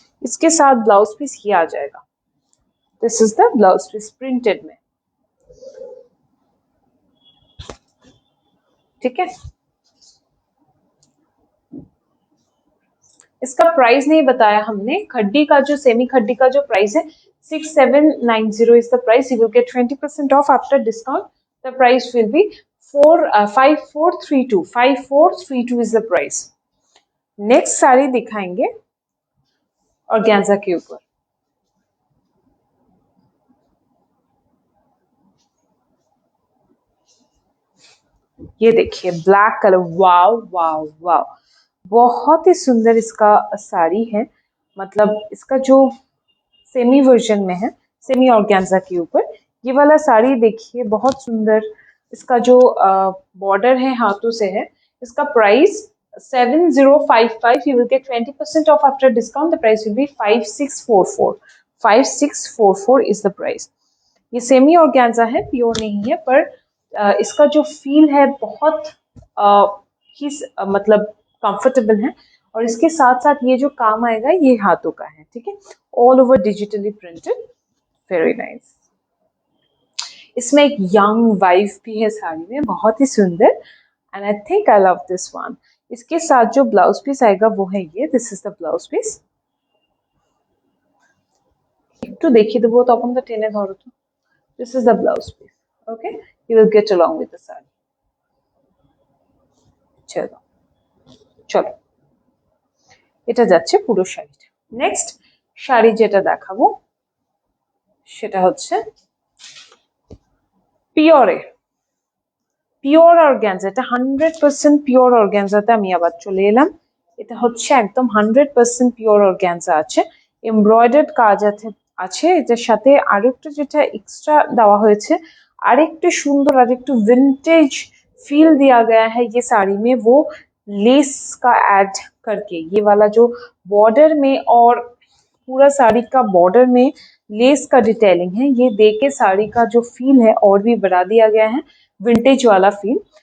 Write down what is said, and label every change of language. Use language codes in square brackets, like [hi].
[hi] इसके साथ blouse piece ये आ जाएगा, [en] this is the blouse piece [hi] printed में, ठीक है। इसका प्राइस नहीं बताया हमने, खड्डी का जो सेमी खड्डी का जो प्राइस है 6790 [en] is the price. You will get 20% off after discount. The price will be 5432. 5432 is the price. [hi] Next sari दिखाएंगे ऑर्गेन्जा के ऊपर। ये देखिए ब्लैक कलर, वाव वाव वाव, बहुत ही सुंदर इसका साड़ी है। मतलब इसका जो सेमी वर्जन में है, सेमी ऑर्गेन्जा के ऊपर ये वाला साड़ी देखिए, बहुत सुंदर। इसका जो बॉर्डर है हाथों से है। इसका price [en] 7055, you will get 20% off after discount. The price will be 5644. 5644 is the price. [hi] ये सेमी ऑर्गेन्जा है, प्योर नहीं है, पर इसका जो फील है बहुत ही मतलब कंफर्टेबल है। और इसके साथ साथ ये जो काम आएगा ये हाथों का है, ठीक है, [en] All over digitally printed, very nice. [hi] इसमें एक यंग वाइफ भी है साड़ी में, बहुत ही सुंदर, [en] And I think I love this one. [hi] इसके साथ जो ब्लाउज पीस आएगा वो है ये, [en] This is the blouse piece. [bn] একটু দেখিয়ে দেবো তখন তো টেনে ধরো তো। [en] This is the blouse piece, okay, you will get along with the saree. [bn] চলো চলো, এটা যাচ্ছে পুরো শাড়িটা। নেক্সট শাড়ি যেটা দেখাবো সেটা হচ্ছে পিওরে, পিওর অর্গানজা। এটা 100% পিওর অর্গানজাতে আমি আবার চলে এলাম। এটা হচ্ছে একদম 100% পিওর অর্গানজা আছে, এমব্রয়ডার্ড কাজ আছে এটার সাথে। আরেকটু যেটা এক্সট্রা দেওয়া হয়েছে, আরেকটু সুন্দর, আরেকটু [hi] विंटेज फील दिया गया है ये साड़ी में, वो लेस का ऐड करके। ये वाला जो बॉर्डर में और पूरा साड़ी का बॉर्डर में लेस का डिटेलिंग है, ये देके साड़ी का जो फील है और भी बढ़ा दिया गया है, विंटेज वाला फील।